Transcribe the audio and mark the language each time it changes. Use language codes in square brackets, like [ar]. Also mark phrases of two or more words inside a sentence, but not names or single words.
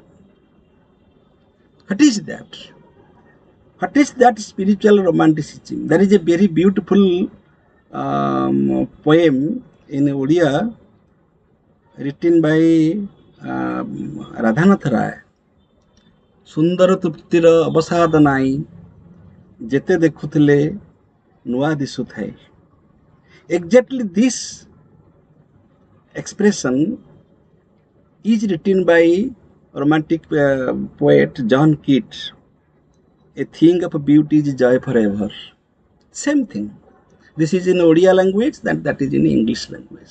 [en] What is that? What is that spiritual romanticism? There is a very beautiful poem in Odia written by Radhanath Ray. [or] ସୁନ୍ଦର ତୃପ୍ତିର ଅବସାଦ ନାହିଁ ଯେତେ ଦେଖୁଥିଲେ ନୂଆ ଦିଶୁଥାଏ. [en] Exactly this expression is written by romantic poet John Keats. A thing of beauty is joy forever. Same thing. This is in Odia language, that is in English language.